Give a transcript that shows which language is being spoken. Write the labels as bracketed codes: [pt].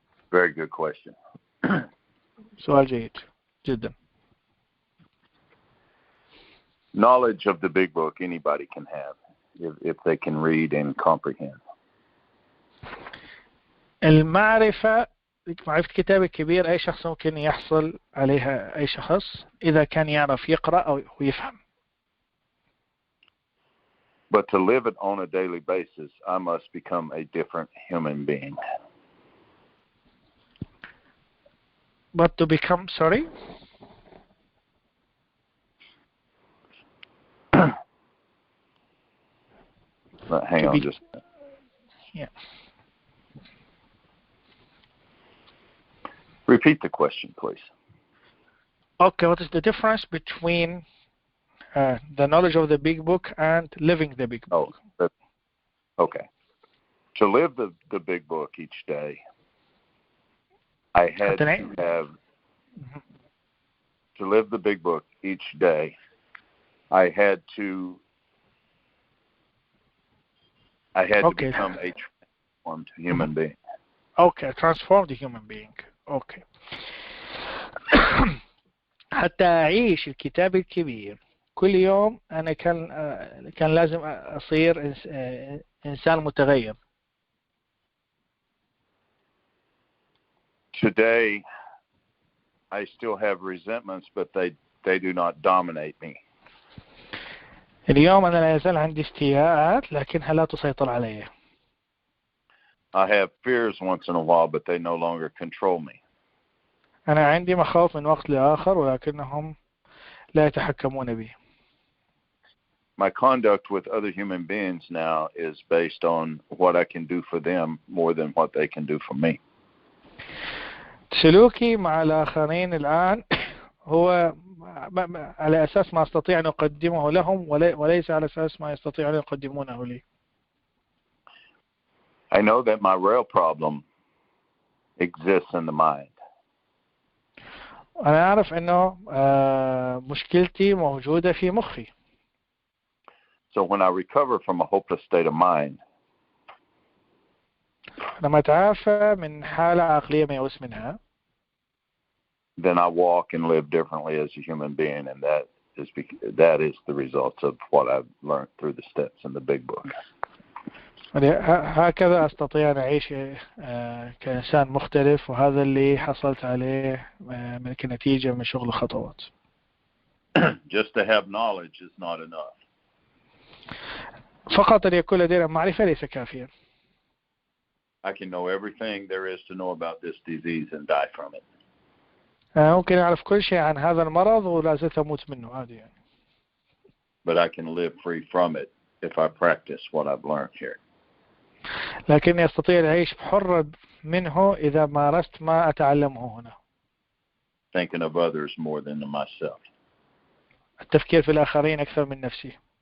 [en] Very good question. [ar] سؤال جيد جدا. [en] Knowledge of the big book anybody can have if they can read and comprehend. [ar] معرفة الكتاب الكبير أي شخص ممكن يحصل عليها، أي شخص إذا كان يعرف يقرأ أو يفهم. [en] But to live it on a daily basis, I must become a different human being. But to become, sorry? Hang on just a minute. Yeah. Repeat the question, please. Okay, what is the difference between the knowledge of the big book and living the big book? Okay. To live the big book each day, I had to have, to live the big book each day, I had to become a transformed human being. Okay, transformed human being. Okay. [ar] حتى أعيش الكتاب الكبير كل يوم أنا كان لازم أصير إنسان متغير. [en] Today, I still have resentments, but they do not dominate me. [ar] اليوم أنا لا يزال عندي استياءات لكنها لا تسيطر علي. [en] I have fears once in a while, but they no longer control me. [ar] أنا عندي مخاوف من وقت لآخر ولكنهم لا يتحكمون بي. [en] My conduct with other human beings now is based on what I can do for them more than what they can do for me. [ar] سلوكي مع الآخرين الآن هو على أساس ما أستطيع أن أقدمه لهم وليس على أساس ما يستطيعون أن يقدمونه لي. [en] I know that my real problem exists in the mind. [ar] أنا أعرف أنه مشكلتي موجودة في مخي. [en] So when I recover from a hopeless state of mind, [ar] لما أتعافى من حالة عقلية ميؤوس منها, [en] then I walk and live differently as a human being, and that is the results of what I've learned through the steps in the big book. [ar] هكذا أستطيع أن أعيش كإنسان مختلف، وهذا اللي حصلت عليه كنتيجة من شغل الخطوات. [en] Just to have knowledge is not enough. [ar] فقط أن يكون لدينا معرفة ليس كافيا. [en] I can know everything there is to know about this disease and die from it. [ar] ممكن أعرف كل شيء عن هذا المرض ولا زلت أموت منه عادي يعني. [en] But I can live free from it if I practice what I've learned here. [ar] لكني أستطيع العيش بحرة منه إذا مارست ما أتعلمه هنا. [en] Thinking of others more than myself. [ar] التفكير في الآخرين أكثر من نفسي.